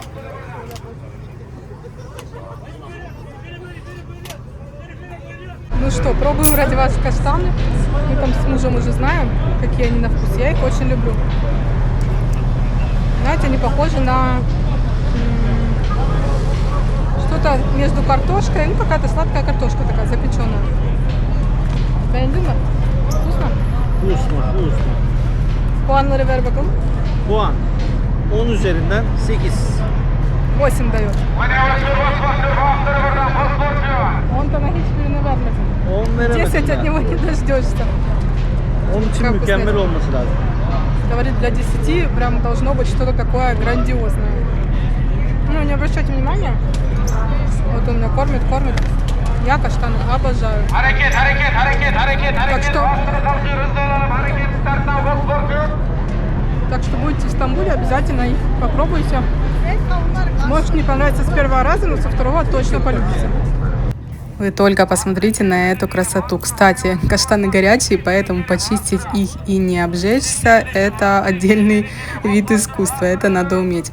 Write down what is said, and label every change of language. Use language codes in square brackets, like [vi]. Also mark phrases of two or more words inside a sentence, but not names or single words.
[ru] Ну что, пробуем ради вас каштаны. Мы там с мужем уже знаем, какие они на вкус. Я их очень люблю. Знаете, они похожи на что-то между картошкой, какая-то сладкая картошка такая запеченная. [tr] Beğendin mi? [ru] Вкусно? Вкусно. [tr] Puanları ver bakalım. Puan 10 üzerinden 8. [ru] 8 дает. Он-то на [tr] hiçbirini vermedi. 10 veremedim 10 ya. [ru] от него не дождешься. [tr] Onun için [ru] Как [tr] mükemmel [ru] вкусно. [tr] olması lazım. [ru] Говорит, для 10 прям должно быть что-то такое грандиозное. Ну, не обращайте внимания. Вот он меня кормит. Я каштаны обожаю. [tr] Hareket, hareket, hareket, hareket, hareket. [ru] что- [tr] Bastırı kalkıyor, hızlı olalım. Hareket, starttan Wolfsburg. [ru] Так что будете в Стамбуле, обязательно их попробуйте. Может не понравится с первого раза, но со второго точно полюбите. Вы только посмотрите на эту красоту. Кстати, каштаны горячие, поэтому почистить их и не обжечься – это отдельный вид искусства, это надо уметь.